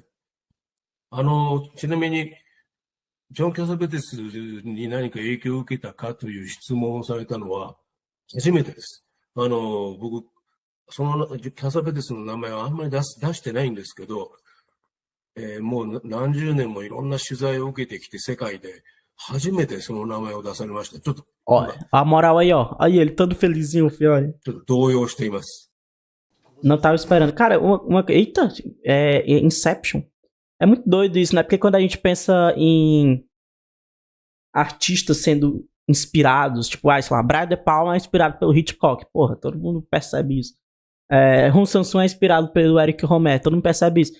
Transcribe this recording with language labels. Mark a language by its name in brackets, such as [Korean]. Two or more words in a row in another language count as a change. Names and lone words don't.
[Japanese] ちなみに、ジョン・キャサベテスに何か影響を受けたかという質問をされたのは初めてです。僕、キャサベテスの名前はあんまり出してないんですけど、もう何十年もいろんな取材を受けてきて世界で初めてその名前を出されました。ちょっと、 [Portuguese] Ó, a moral aí, ó. Aí ele todo felizinho, filho, olha. [Japanese] ちょっと動揺しています。 [Portuguese] Não tava esperando. Cara, eita, Inception. É muito doido isso, né? Porque quando a gente pensa em artistas sendo inspirados, tipo, sei lá, Brian De Palma é inspirado pelo Hitchcock. Porra, todo mundo percebe isso. Ron Sanson é inspirado pelo Eric Romer, todo mundo percebe isso.